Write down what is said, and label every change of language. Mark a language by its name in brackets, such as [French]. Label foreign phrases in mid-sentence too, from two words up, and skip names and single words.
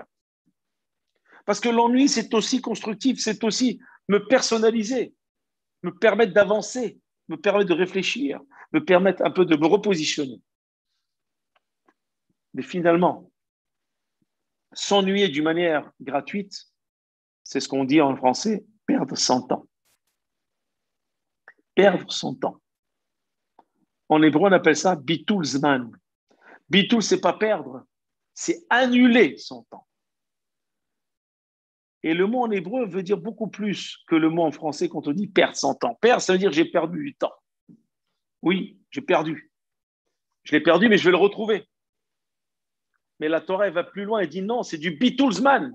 [French] Parce que l'ennui, c'est aussi constructif, c'est aussi me personnaliser, me permettre d'avancer, me permettre de réfléchir, me permettre un peu de me repositionner. Mais finalement, s'ennuyer d'une manière gratuite, c'est ce qu'on dit en français, perdre son temps. Perdre son temps. En hébreu, on appelle ça [Hebrew] ביטול זמן. [French] Bitul, c'est pas perdre, c'est annuler son temps. Et le mot en hébreu veut dire beaucoup plus que le mot en français quand on dit perdre son temps. Perdre, ça veut dire j'ai perdu du temps. Oui, j'ai perdu. Je l'ai perdu, mais je vais le retrouver. Mais la Torah, elle va plus loin, elle dit non, c'est du [Hebrew] ביטול זמן.